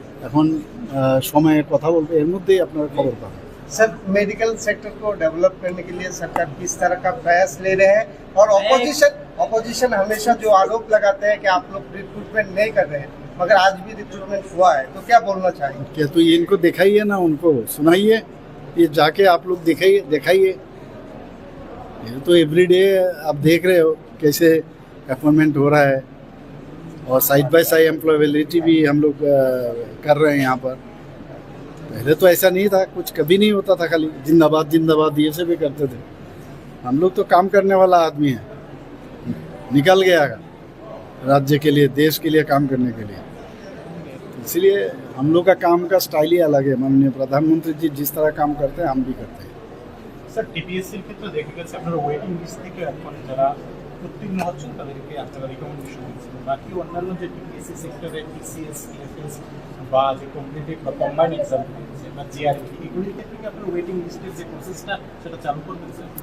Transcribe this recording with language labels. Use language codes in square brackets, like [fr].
[bn] এখন সময়ে কথা বলবে, এর মধ্যেই আপনারা খবর পাবেন। [hi] सर, मेडिकल सेक्टर को डेवलप करने के लिए सरकार किस तरह का प्रयास ले रहे हैं? और ऑपोजिशन हमेशा जो आरोप लगाते हैं कि आप लोग रिक्रूटमेंट नहीं कर रहे हैं, मगर आज भी रिक्रूटमेंट हुआ है, तो क्या बोलना चाहेंगे? क्या तो ये इनको दिखाइए ना, उनको सुनाइए, ये जाके आप लोग दिखाइए। ये तो एवरीडे आप देख रहे हो कैसे अपॉइंटमेंट हो रहा है और साइड बाय साइड एम्प्लॉयबिलिटी भी हम लोग कर रहे हैं यहाँ पर। पहले तो ऐसा नहीं था, कुछ कभी नहीं होता था, खाली जिंदाबाद ये से भी करते थे। हम लोग तो काम करने वाला आदमी है, निकल गया राज्य के लिए, देश के लिए काम करने के लिए। इसलिए हम लोग का काम का स्टाइल ही अलग है। माननीय प्रधानमंत्री जी जिस तरह काम करते हैं हम भी करते हैं। [bn] স্যার, টিপিএসসির ক্ষেত্রে দেখা গেছে আপনারা ওয়েটিং লিস্ট থেকে এখন যারা উত্তীর্ণ হচ্ছেন তাদেরকে আপনারা রিকমেন্ডেশন দিচ্ছেন, বাকি অন্যান্য যে টিপিএসসি সেক্টরে টিসিএস, ইএফএস বা যে কম্পিটিটিভ বা কম্বাইন্ড এক্সাম বা জিআরএফ, এগুলির ক্ষেত্রে কি আপনারা ওয়েটিং লিস্টের যে প্রসেসটা সেটা চালু করবেন স্যার?